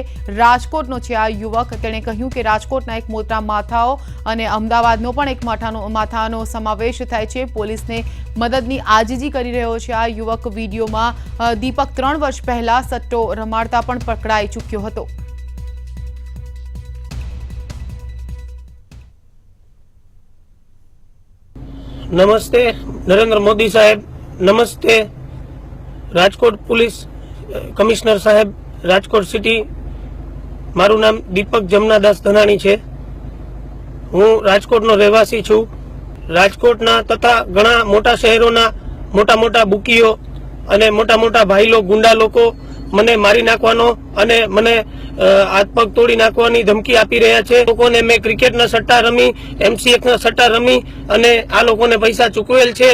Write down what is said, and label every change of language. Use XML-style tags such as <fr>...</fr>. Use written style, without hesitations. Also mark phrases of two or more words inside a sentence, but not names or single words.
<gu>રાજકોટનો છે આ યુવક। તેણે કહ્યું કે રાજકોટના એક મોટા માથાઓ અને અમદાવાદનો પણ એક માથાનો સમાવેશ થાય છે। પોલીસને મદદની આજીજી કરી રહ્યો છે આ યુવક। વિડીયોમાં દીપક 3 વર્ષ પહેલા સટ્ટો રમાડતા પણ પકડાઈ ચૂક્યો હતો। નમસ્તે નરેન્દ્ર મોદી સાહેબ, નમસ્તે રાજકોટ પોલીસ કમિશનર સાહેબ, રાજકોટ સિટી। મારું નામ દીપક જમનાદાસ ધનાણી છે। હું રાજકોટનો રહેવાસી છું। રાજકોટના તથા ઘણા મોટા શહેરોના મોટા મોટા બુકીઓ અને મોટા મોટા ભાઈલો ગુંડા લોકો મને મારી નાખવાનો અને મને હાથ પગ તોડી નાખવાની ધમકી આપી રહ્યા છે। લોકોને મેં ક્રિકેટના સટ્ટા રમી, MCXના સટ્ટા રમી અને આ લોકોને પૈસા ચૂકવેલ છે।</gu>